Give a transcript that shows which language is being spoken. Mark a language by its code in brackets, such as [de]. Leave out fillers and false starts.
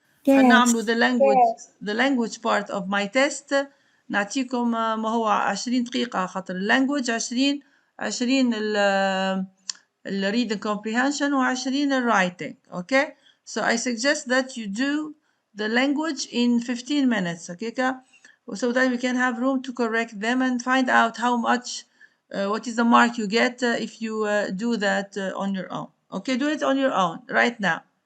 [ar] نعملوا [en] the language part of my test. [ar] نعطيكم ما هو 20 دقيقة خاطر اللانجوج 20 ال reading comprehension و 20 ال writing. [en] Okay, so I suggest that you do the language in 15 minutes. Okay, so that we can have room to correct them and find out how much what is the mark you get if you do that on your own. Okay, do it on your own right now.